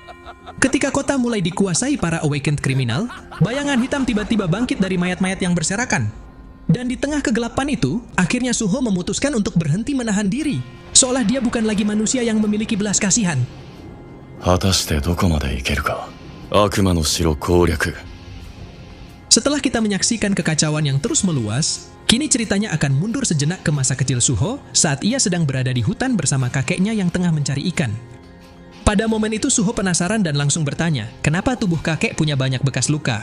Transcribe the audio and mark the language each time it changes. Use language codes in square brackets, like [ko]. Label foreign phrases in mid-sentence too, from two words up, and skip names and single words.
[id] Ketika kota mulai dikuasai para awakened kriminal, bayangan hitam tiba-tiba bangkit dari mayat-mayat yang berserakan. Dan di tengah kegelapan itu, akhirnya Suho memutuskan untuk berhenti menahan diri, seolah dia bukan lagi manusia yang memiliki belas kasihan. [ja] 果たしてどこまで行けるか。悪魔の城攻略。 [id] Setelah kita menyaksikan kekacauan yang terus meluas, kini ceritanya akan mundur sejenak ke masa kecil Suho saat ia sedang berada di hutan bersama kakeknya yang tengah mencari ikan. Pada momen itu Suho penasaran dan langsung bertanya, kenapa tubuh kakek punya banyak bekas luka.